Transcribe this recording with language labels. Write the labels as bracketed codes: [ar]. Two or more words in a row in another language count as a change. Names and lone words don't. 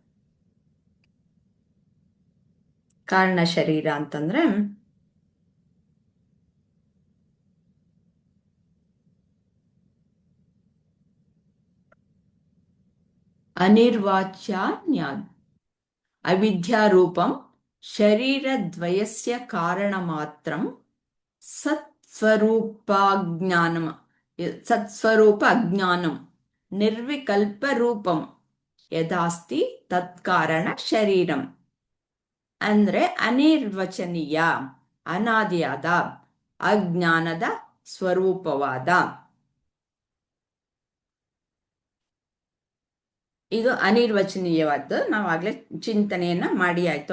[kn] ಕಾರಣ ಶರೀರ ಅಂತಂದ್ರೆ [sa] ಅನಿರ್ವಾಚ್ಯ ಜ್ಞಾನ ಅವಿದ್ಯಾರೂಪಂ ಶರೀರದ್ವಯಸ್ಯ ಕಾರಣ ಮಾತ್ರಂ ಸತ್ಸ್ವರೂಪ ಅಜ್ಞಾನಂ ನಿರ್ವಿಕಲ್ಪ ರೂಪಂ ಯದಾಸ್ತಿ ತತ್ಕಾರಣ ಶರೀರಂ. [kn] ಅಂದ್ರೆ ಅನಿರ್ವಚನೀಯ ಅನಾದಿಯಾದ ಅಜ್ಞಾನದ ಸ್ವರೂಪವಾದ ಇದು ಅನಿರ್ವಚನೀಯವಾದ್ದು. ನಾವಾಗಲೇ ಚಿಂತನೆಯನ್ನ ಮಾಡಿ ಆಯ್ತು.